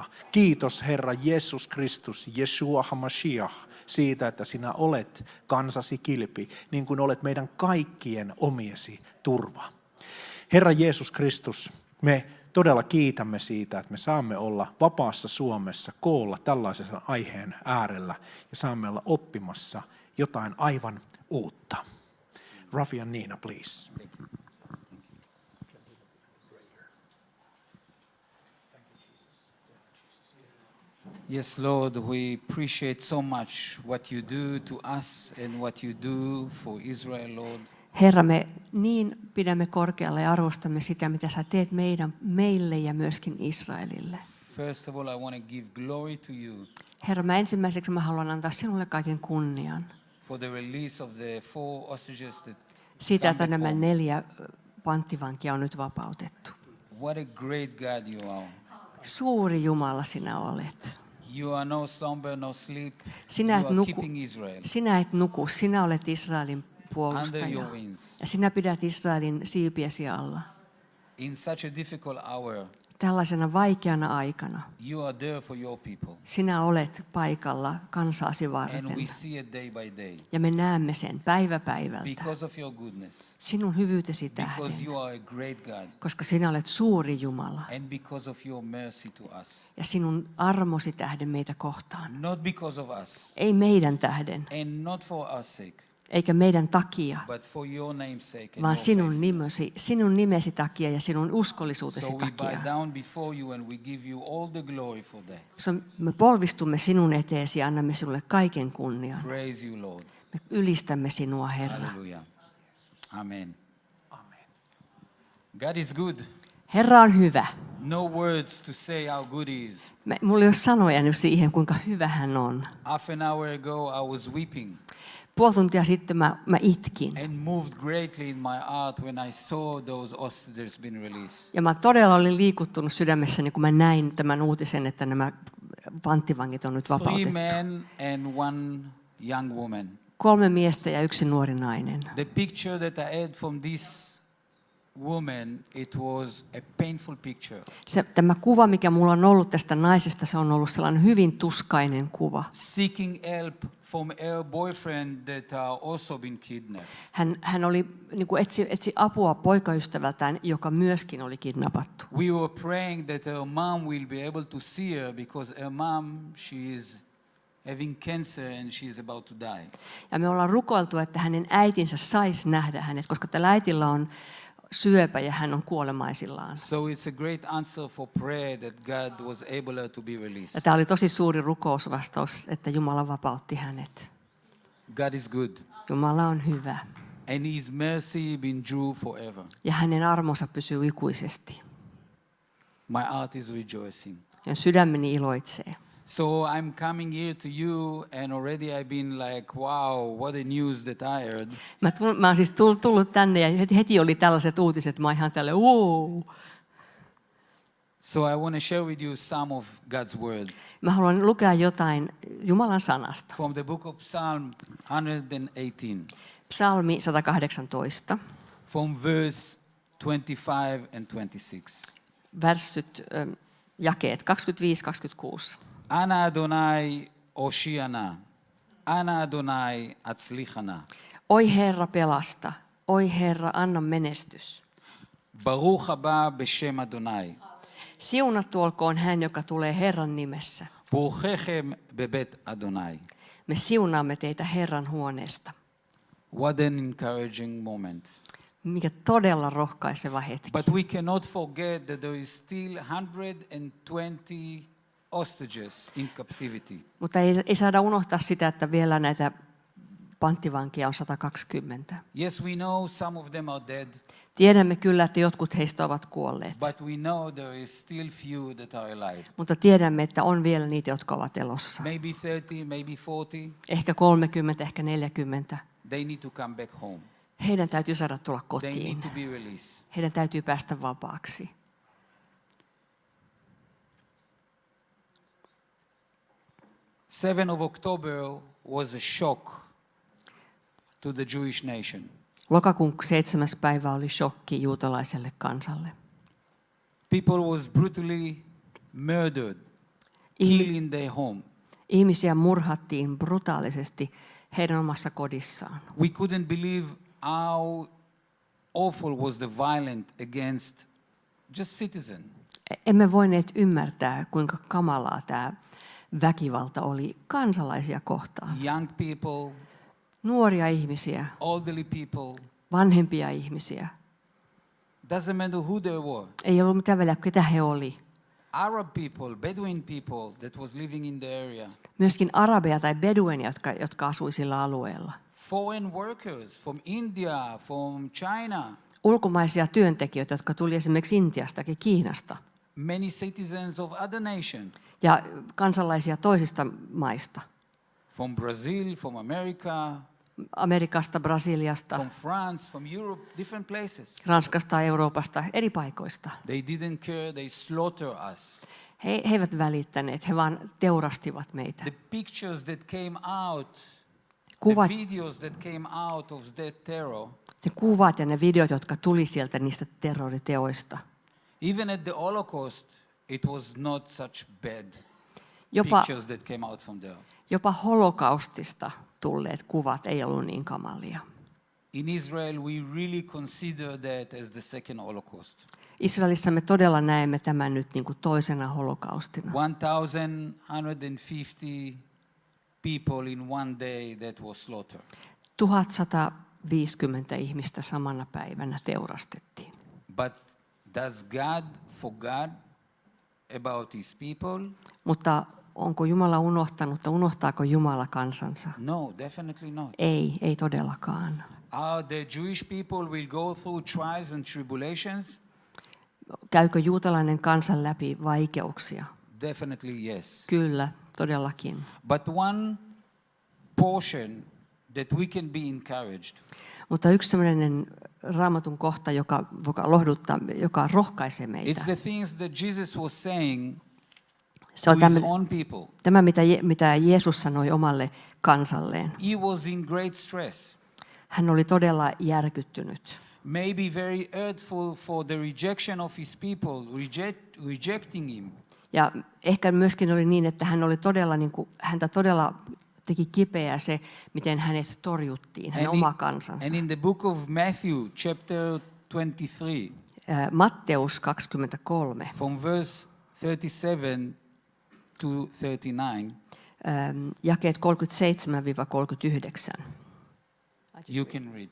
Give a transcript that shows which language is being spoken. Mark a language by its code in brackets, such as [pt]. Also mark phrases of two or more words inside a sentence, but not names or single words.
[fi] Kiitos, Herra Jeesus Kristus, Yeshua HaMashiach, siitä, että sinä olet kansasi kilpi, niin kuin olet meidän kaikkien omiesi turva. Herra Jeesus Kristus, me todella kiitämme siitä, että me saamme olla vapaassa Suomessa koolla tällaisen aiheen äärellä ja saamme olla oppimassa jotain aivan uutta. [en] Rafi and Niina, please. Yes, Lord, we appreciate so much what you do to us and what you do for Israel, Lord. [fi] Herra, me niin pidämme korkealla ja arvostamme sitä, mitä sä teet meille ja myöskin Israelille. [en] First of all, I want to give glory to you [fi] Herra, ensimmäiseksi mä haluan antaa sinulle kaiken kunnian [en] for the release of the 4 hostages that [fi] siitä, että [en] come back [fi] nämä [en] home. [fi] 4 panttivankia on nyt vapautettu. [en] What a great God you are. [fi] Suuri Jumala sinä olet. [en] You are no slumber, no sleep. [fi] Sinä [en] You [fi] et [en] are [fi] nuku, [en] keeping Israel [fi] sinä et nuku, sinä olet Israelin [en] under [fi] puolustaja. [en] your wings. [fi] Ja sinä pidät Israelin siipiesi alla. [en] In such a difficult hour, [fi] Tällaisena vaikeana aikana [en] you are there for your people. [fi] sinä olet paikalla kansaasi [en] And [fi] varten. [en] we see it day by day. [fi] Ja me näemme sen päivä päivältä [en] Because of your goodness. [fi] sinun hyvyytesi [en] Because [fi] tähden, [en] you are a great God. [fi] koska sinä olet suuri Jumala. [en] And because of your mercy to us. [fi] Ja sinun armosi tähden meitä kohtaan. [en] Not because of us. [fi] Ei meidän tähden, [en] And not for our sake. [fi] eikä meidän takia, [en] But for your name's sake and [fi] vaan [en] your faithfulness. [fi] sinun nimesi takia ja sinun uskollisuutesi [en] So we bow [fi] takia. [en] down before you and we give you all the glory for that. [fi] Me polvistumme sinun eteesi ja annamme sinulle kaiken kunnian. [en] Praise you, Lord. [fi] Me ylistämme sinua, Herra. [en] Hallelujah. Amen. God is good. [fi] Herra on hyvä. [en] No words to say how good he is. [fi] Mulla ei ole sanoja nyt siihen, kuinka hyvä hän on. [en] Half an hour ago I was weeping [fi] Puoli tuntia sitten mä itkin. [en] and moved greatly in my heart when I saw those hostages being released. [fi] Ja mä todella olin liikuttunut sydämessäni, kun mä näin tämän uutisen, että nämä panttivangit on nyt [en] 3 [fi] vapautettu. [en] men and 1 young woman. [fi] 3 miestä ja 1 nuori nainen. [en] The picture that I had from this woman, it was a painful picture. [fi] Tämä kuva, mikä mulla on ollut tästä naisesta, se on ollut sellainen hyvin tuskainen kuva. [en] Seeking help from her boyfriend that are also been kidnapped. [fi] Hän oli, niin kuin etsi apua poikaystävältään, joka myöskin oli kidnappattu. [en] We were praying that her mom will be able to see her because her mom, she is having cancer and she is about to die. [fi] Ja me ollaan rukoiltu, että hänen äitinsä saisi nähdä hänet, koska tällä äitillä on syöpä ja hän on kuolemaisillaan. [en] So it's a great answer for prayer that God was able to be [fi] Ja [en] released. [fi] tämä oli tosi suuri rukousvastaus, että Jumala vapautti hänet. [en] God is good. [fi] Jumala on hyvä [en] And his mercy been true forever. [fi] ja hänen armonsa pysyy ikuisesti. [en] My heart is rejoicing. [fi] Ja sydämeni iloitsee. [en] So I'm coming here to you, and already I've been like, wow, what a news that I heard. [fi] Mä oon siis tullut tänne ja heti oli tällaiset uutiset, mä oon ihan tälle wow. [en] So I want to share with you some of God's word [fi] Mä haluan lukea jotain Jumalan sanasta. [en] from the book of Psalm 118, [fi] Psalmi 118, [en] from verse 25 and 26. [fi] värssyt, jakeet 25-26. [he] אנא אדוני הושיענא, אנא אדוני הצליחנא, [fi] Oi Herra pelasta, oi Herra anna menestys. [he] ברוך הבא בשם אדוני, [fi] Siunattu olkoon hän, joka tulee Herran nimessä. [he] ברכנוכם בבית אדוני. [fi] Me siunaamme teitä Herran huoneesta. [en] What an encouraging moment. [fi] Mikä todella rohkaiseva hetki. [en] But we cannot forget that there is still 120 hostages in captivity. [fi] Mutta ei saada unohtaa sitä, että vielä näitä panttivankia on 120. [en] Yes, we know some of them are dead, [fi] Tiedämme kyllä, että jotkut heistä ovat kuolleet. [en] but we know there is still few that are alive. [fi] Mutta tiedämme, että on vielä niitä, jotka ovat elossa. [en] Maybe 30, maybe 40. [fi] Ehkä 30, ehkä 40. [en] They need to come back home. [fi] Heidän täytyy saada tulla [en] They need [fi] kotiin. [en] to be released. [fi] Heidän täytyy päästä vapaaksi. [en] October 7 was a shock to the Jewish nation. [fi] Lokakuun 7. päivä oli shokki juutalaiselle kansalle. [en] People was brutally murdered, killed in their home. [fi] Ihmisiä murhattiin brutaalisesti heidän omassa kodissaan. [en] We couldn't believe how awful was the violence against just citizens. [fi] Emme voineet ymmärtää, kuinka kamalaa tämä väkivalta oli kansalaisia kohtaan. [en] Young people, [fi] Nuoria ihmisiä, [en] elderly people, [fi] vanhempia ihmisiä. [en] doesn't matter who they were. [fi] Ei ollut mitään väliä, ketä he oli. [en] Arab people, Bedouin people that was living in the area. [fi] Myöskin arabeja tai beduenia, jotka asui sillä alueella. [en] Foreign workers from India, from China. [fi] Ulkomaisia työntekijöitä, jotka tuli esimerkiksi Intiasta ja Kiinasta. [en] Many citizens of other nations. [fi] Ja kansalaisia toisista maista. [en] From Brazil, from America, [fi] Amerikasta, Brasiliasta, [en] from France, from Europe, different places. [fi] Ranskasta, Euroopasta, eri paikoista. [en] They didn't care, they slaughtered us. [fi] He eivät välittäneet, he vaan teurastivat meitä. [en] The pictures that came out, [fi] Kuvat, [en] the videos that came out of that terror, [fi] ne kuvat ja ne videot, jotka tuli sieltä niistä terroriteoista. [en] even at the Holocaust, it was not such bad [fi] Jopa, [en] pictures that came out from there. [fi] jopa holokaustista tulleet kuvat ei ollut niin kamalia. [en] In Israel, we really consider that as the second Holocaust. [fi] Israelissa me todella näemme tämän nyt niin kuin toisena holokaustina. [en] 1,150 people in one day that was slaughtered. [fi] 1150 ihmistä samana päivänä teurastettiin. [en] But does God forget about his people? [fi] Mutta onko Jumala unohtanut, tai unohtaako Jumala kansansa? [en] No, definitely not. [fi] Ei todellakaan. [en] The Jewish people will go through trials and tribulations? [fi] Käykö juutalainen kansa läpi vaikeuksia? [en] Definitely yes. [fi] Kyllä, todellakin. [en] But one portion that we can be encouraged. [fi] Mutta yksi sellainen Raamatun kohta, joka lohduttaa, joka rohkaisee [en] It's [fi] meitä. [en] the things that Jesus was saying [fi] Se on [en] to his own people. [fi] tämä mitä Jeesus sanoi omalle kansalleen. [en] He was in great stress. [fi] Hän oli todella järkyttynyt. [en] Maybe very hurtful for the rejection of his people, rejecting him. [fi] Ja ehkä myöskin oli niin, että hän oli todella, häntä todella teki kipeää se, miten hänet torjuttiin, hänen oma kansansa. [en] And in the book of Matthew, chapter 23, [fi] Matteus 23, [en] from verse 37 to 39, [fi] jakeet 37-39. [en] you can read.